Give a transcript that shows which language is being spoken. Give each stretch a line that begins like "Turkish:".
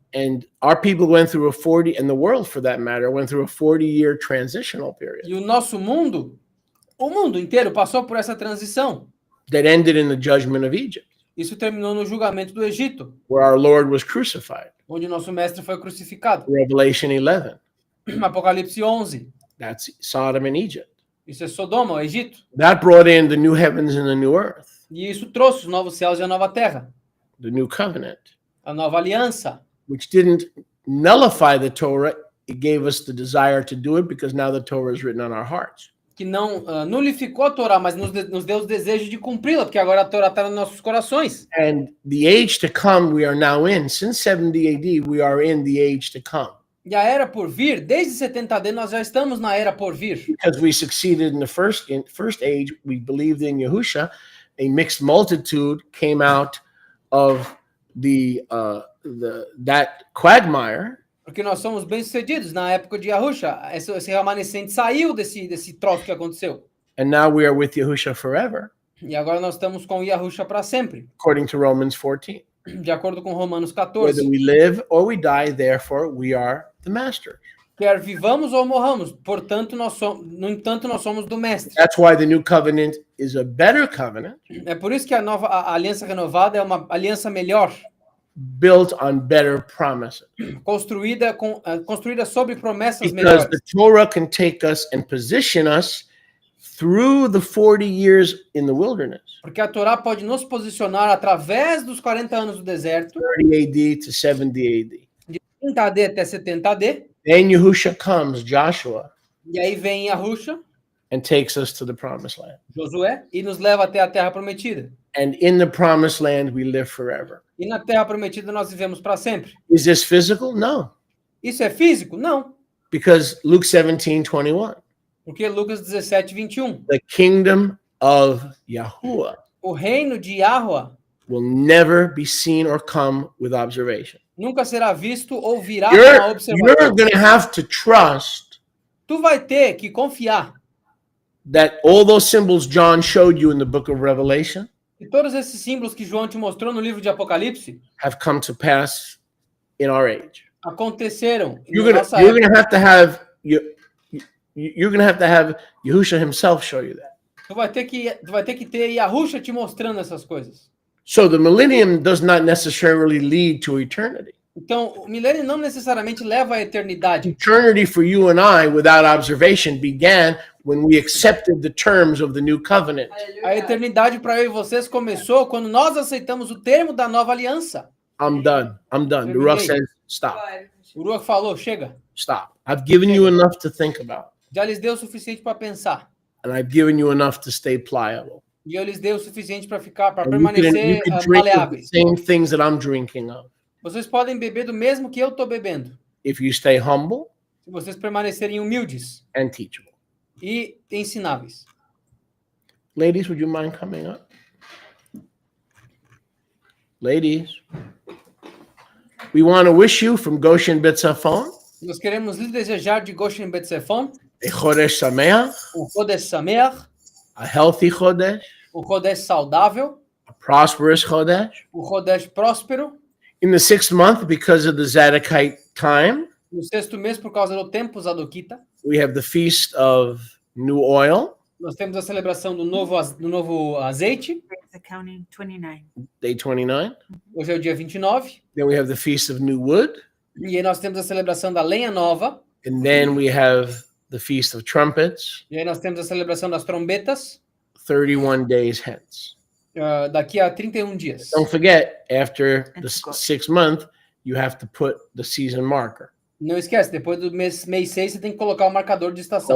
English: And our people went through and the world for that matter, went through a 40-year transitional period
Portuguese: E o nosso mundo, o mundo inteiro passou por essa transição.
English: that ended in the judgment of Egypt,
Portuguese: Isso terminou no julgamento do Egito,
English: where our Lord was crucified.
Portuguese: onde nosso mestre foi crucificado.
English: Revelation 11,
Portuguese: Apocalipse 11.
English: that's Sodom and Egypt.
Portuguese: Isso é Sodoma, o Egito.
English: That brought in the new heavens and the new earth,
Portuguese: E isso trouxe os novos céus e a nova terra,
English: the new covenant,
Portuguese: a nova aliança,
English: which didn't nullify the Torah. It gave us the desire to do it because now the Torah is written on our hearts.
Portuguese: que não nulificou a Torá, mas nos deu o desejo de cumpri-la, porque agora a Torá está nos nossos corações.
English: And the age to come we are now in. Since 70 AD, we are in the age to come.
Portuguese: E a era por vir, desde 70 AD, nós já estamos na era por vir.
English: Because we succeeded in the first age, we believed in Yahusha. A mixed multitude came out of that quagmire,
Portuguese: Porque nós somos bem-sucedidos na época de Yahusha. Esse remanescente saiu desse troço que aconteceu.
English: and now we are with Yahusha forever,
Portuguese: E agora nós estamos com Yahusha para sempre,
English: according to Romans 14.
Portuguese: de acordo com Romanos
English: Whether
Portuguese: 14.
English: we live or we die, therefore we are the master.
Portuguese: Quer vivamos ou morramos, portanto, no entanto, nós somos do mestre.
English: That's why the new covenant is a better covenant,
Portuguese: É por isso que a aliança renovada é uma aliança melhor,
English: built on better promises.
Portuguese: construída sobre promessas
English: Because
Portuguese: melhores.
English: the Torah can take us and position us through the 40 years in the wilderness,
Portuguese: Porque a Torá pode nos posicionar através dos 40 anos do deserto,
English: 30 AD to 70 AD.
Portuguese: 30 AD até 70 AD,
English: Then Yahusha comes, Joshua,
Portuguese: e aí vem Yahusha,
English: and takes us to the promised land.
Portuguese: Josué, e nos leva até a terra prometida.
English: And in the promised land, we live forever.
Portuguese: E na terra prometida nós vivemos para sempre.
English: Is this physical? No,
Portuguese: Isso é físico? Não.
English: because Luke 17:21,
Portuguese: Porque Lucas 17, 21.
English: the kingdom of Yahuwah
Portuguese: O reino de Yahweh
English: will never be seen or come with observation.
Portuguese: nunca será visto ou virá com a
English: You're
Portuguese: observação.
English: going to have to trust
Portuguese: Tu vai ter que confiar
English: that all those symbols John showed you in the book of Revelation
Portuguese: que todos esses símbolos que João te mostrou no livro de Apocalipse
English: have come to pass in our age.
Portuguese: aconteceram
English: You're
Portuguese: na
English: gonna
Portuguese: nossa
English: you're
Portuguese: época.
English: gonna have to have you're gonna have to have Yahusha himself show you that.
Portuguese: Tu vai ter que ter Yahusha te mostrando essas coisas.
English: So the millennium does not necessarily lead to eternity.
Portuguese: Então, o milênio não necessariamente leva à eternidade.
English: Eternity for you and I without observation began when we accepted the terms of the new covenant.
Portuguese: A eternidade para eu e vocês começou quando nós aceitamos o termo da nova aliança.
English: I'm done. The Ruach says, stop.
Portuguese: O Ruach falou, chega.
English: Stop. I've given you enough to think about.
Portuguese: Já lhes deu o suficiente para pensar.
English: And I've given you enough to stay pliable.
Portuguese: E eu lhes dei o suficiente para ficar, para
English: And you
Portuguese: permanecer
English: can drink of the
Portuguese: maleáveis.
English: same things that I'm drinking of.
Portuguese: Vocês podem beber do mesmo que eu estou bebendo.
English: If you stay humble
Portuguese: Se vocês permanecerem humildes
English: and teachable.
Portuguese: e ensináveis.
English: Ladies, would you mind coming up? Ladies, we want to wish you from Goshen Betzafon,
Portuguese: Nós queremos lhes desejar de Goshen Betzefon,
English: a Chodesh Sameach,
Hebrew: Chodesh Sameach,
English: a healthy Chodesh,
Portuguese: Chodesh saudável,
English: a prosperous Chodesh.
Portuguese: Chodesh próspero.
English: In the 6th month, because of the Zadokite time,
Portuguese: No 6º mês, por causa do tempo Zadokita,
English: we have the feast of new oil,
Portuguese: nós temos a celebração do novo azeite.
English: The counting 29. day 29.
Portuguese: Hoje é o dia 29.
English: Then we have the feast of new wood.
Portuguese: E aí nós temos a celebração da lenha nova.
English: And then we have the feast of trumpets,
Portuguese: E aí nós temos a celebração das trombetas,
English: 31 days hence.
Portuguese: daqui a 31 dias.
English: Don't forget, after the It's got- 6th month, you have to put the season marker.
Portuguese: Não esquece, depois do mês 6, você tem que colocar o marcador de estação.